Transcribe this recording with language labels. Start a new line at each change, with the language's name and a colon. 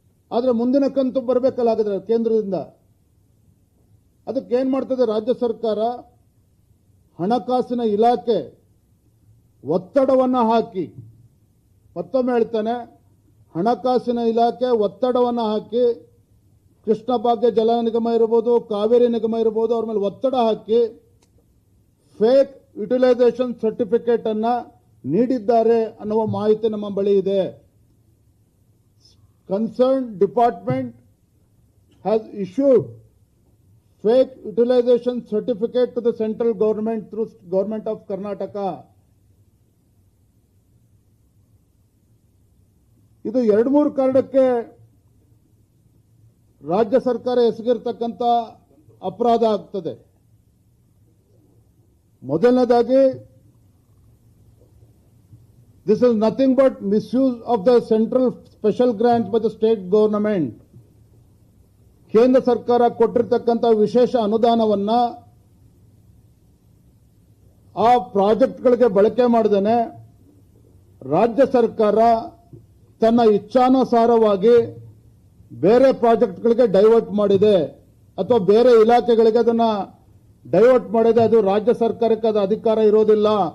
Kannada: ಆದರೆ ಮುಂದಿನ ಕಂತು ಬರಬೇಕಲ್ಲ ಹಾಗಾದ್ರೆ ಕೇಂದ್ರದಿಂದ. ಅದಕ್ಕೆ ಏನ್ ಮಾಡ್ತದೆ ರಾಜ್ಯ ಸರ್ಕಾರ, ಹಣಕಾಸಿನ ಇಲಾಖೆ ಒತ್ತಡವನ್ನು ಹಾಕಿ, ಮತ್ತೊಮ್ಮೆ ಹೇಳ್ತಾನೆ, ಹಣಕಾಸಿನ ಇಲಾಖೆ ಒತ್ತಡವನ್ನು ಹಾಕಿ, ಕೃಷ್ಣ ಭಾಗ್ಯ ಜಲ ನಿಗಮ ಇರಬಹುದು, ಕಾವೇರಿ ನಿಗಮ ಇರಬಹುದು, ಅವ್ರ ಮೇಲೆ ಒತ್ತಡ ಹಾಕಿ ಫೇಕ್ ಯುಟಿಲೈಸೇಷನ್ ಸರ್ಟಿಫಿಕೇಟ್ ಅನ್ನ ನೀಡಿದ್ದಾರೆ ಅನ್ನುವ ಮಾಹಿತಿ ನಮ್ಮ ಬಳಿ ಇದೆ.
English: Concerned department has issued fake utilization certificate to the central government through Government of Karnataka.
Kannada: ಇದು 2-3 ಕಾರಣಕ್ಕೆ ರಾಜ್ಯ ಸರ್ಕಾರ ಎಸಗಿರ್ತಕ್ಕಂಥ ಅಪರಾಧ ಆಗ್ತದೆ. ಮೊದಲನೇದಾಗಿ,
English: this is nothing but misuse of the central special grants by the state government.
Kannada: ಕೇಂದ್ರ ಸರ್ಕಾರ ಕೊಟ್ಟಿರತಕ್ಕಂಥ ವಿಶೇಷ ಅನುದಾನವನ್ನ ಆ ಪ್ರಾಜೆಕ್ಟ್ಗಳಿಗೆ ಬಳಕೆ ಮಾಡದೇನೆ ರಾಜ್ಯ ಸರ್ಕಾರ ತನ್ನ ಇಚ್ಛಾನುಸಾರವಾಗಿ ಬೇರೆ ಪ್ರಾಜೆಕ್ಟ್ಗಳಿಗೆ ಡೈವರ್ಟ್ ಮಾಡಿದೆ ಅಥವಾ ಬೇರೆ ಇಲಾಖೆಗಳಿಗೆ ಅದನ್ನ ಡೈವರ್ಟ್ ಮಾಡಿದೆ, ಅದು ರಾಜ್ಯ ಸರ್ಕಾರಕ್ಕೆ ಅದು ಅಧಿಕಾರ ಇರೋದಿಲ್ಲ.